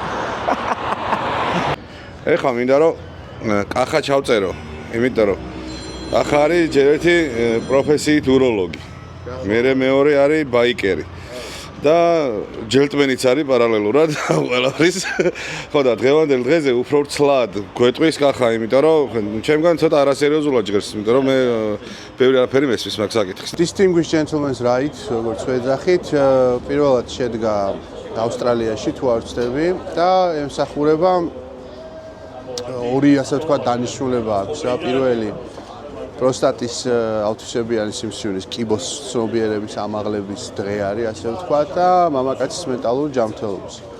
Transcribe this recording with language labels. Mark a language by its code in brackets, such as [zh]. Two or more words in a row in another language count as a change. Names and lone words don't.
[ka] ეხლა მინდა რომ კახა ჩავწერო, იმიტომ რომ კახა არის ჯერ ერთი პროფესიით უროლოგი. მეორე არის ბაიკერი. და ჯელტმენიც არის პარალელურად ყველაფრის. ხო და დღევანდელ დღეზე უფრო ცლად გვეტყვის კახა, იმიტომ რომ ჩემგან ცოტა არასერიოზულად ჟღერს, იმიტომ რომ მე ბევრი არაფერი მესმის მაგ საკითხს. [en] Distinguished gentleman's right, [ka] როგორც ვეძახით, პირველად შედგა ავსტრალიაში თუ არ ვცდები და ემსახურება ორი ასე ვთქვათ დანიშნულება აქვს რა. პირველი პროსტატის ავტვისებიანი სიმსივნის კიბოს ცნობიერების ამაღლების დღე არის ასე ვთქვათ და მამაკაცის მენტალური ჯანმრთელობის.